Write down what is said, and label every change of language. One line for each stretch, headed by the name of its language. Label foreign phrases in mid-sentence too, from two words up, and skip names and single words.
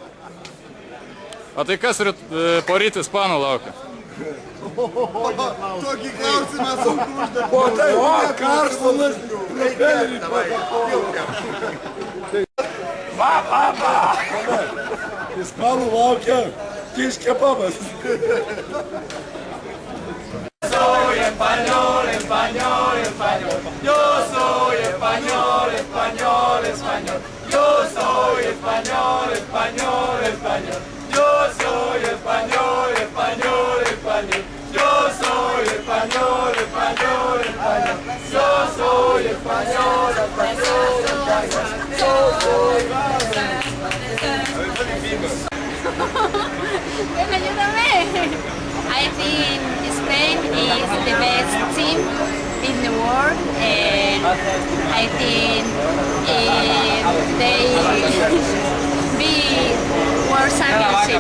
Lithuanian: O tai kas poryt ispanų laukia? Tokį klausimą sunku užduoti. O tai, Karlsonas. Va. Ispanų laukia kiškebabas.
Spanish: Soy español, español, español. Yo soy español, español, español. Yo soy español, español, español. Yo soy español, español, español. Yo soy español, español, español. Yo soy español, español, español. Yo soy Ven, ayúdame.
English: I think Spain is the best team in the world, and I think they be World Championship.